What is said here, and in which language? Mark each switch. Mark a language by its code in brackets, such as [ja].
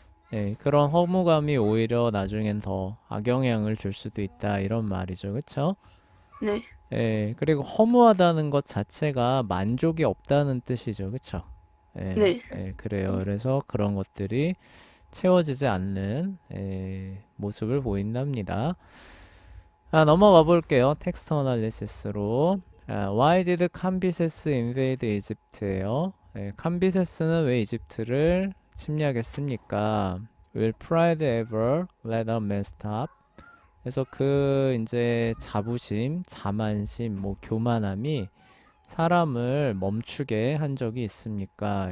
[ko] 네, 그런 허무감이 오히려 나중엔 더 악영향을 줄 수도 있다 이런 말이죠. 그렇죠? 네. 그리고 허무하다는 것 자체가 만족이 없다는 뜻이죠. 그렇죠? 네. 그래요. 그래서 그런 것들이 채워지지 않는 모습을 보인답니다. 넘어가 볼게요. 텍스트 어널리시스로. [en] Why did Cambyses invade Egypt예요. [ko] 캄비세스는 왜 이집트를 침략했습니까? [en] Will pride ever let a man stop? [ko] 그래서 그 이제 자부심, 자만심, 뭐 교만함이 사람을 멈추게 한 적이 있습니까?